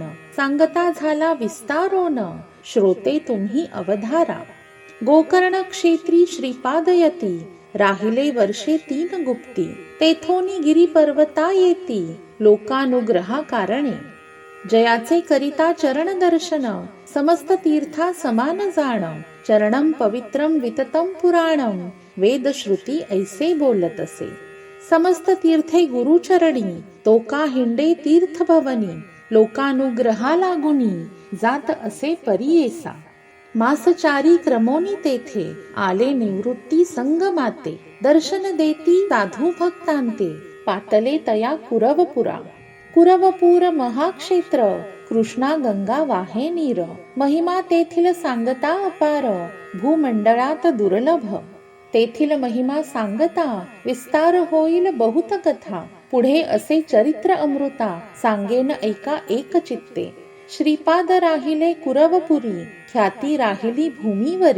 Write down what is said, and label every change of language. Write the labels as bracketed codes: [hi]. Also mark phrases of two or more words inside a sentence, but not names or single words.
[mr] सांगता झाला विस्तारोन, श्रोते तुम्ही अवधारा. गोकर्ण क्षेत्री श्रीपादयती, राहिले वर्षे 3 गुप्ती. तेथोनी गिरी पर्वता येती, लोकानुग्रहा कारणे. जयाचे करिता चरण दर्शन, समस्त तीर्था समान जाण. [sa] चरणम पवित्रम विततम पुराणम, [mr] वेद श्रुती ऐसे बोलत असे. समस्त तीर्थे गुरुचरणी, तो का हिंडे तीर्थ भवनी. लोकानुग्रहा लागुनी, जात असे परियेसा. मासचारी क्रमोनी तेथे, आले निवृत्ती संगमाते. दर्शन देती साधू भक्तांते, पातले तया कुरवपुरा. कुरवपूर महाक्षेत्र, कृष्णा गंगा वाहे नीर. महिमा तेथील सांगता अपार, भूमंडळात दुर्लभ. तेथील महिमा सांगता, विस्तार होईल बहुत कथा. पुढे असे चरित्र अमृता, सांगेन ऐका एक चित्ते. श्रीपाद राहिले कुरवपुरी, ख्याती राहिली भूमीवरी.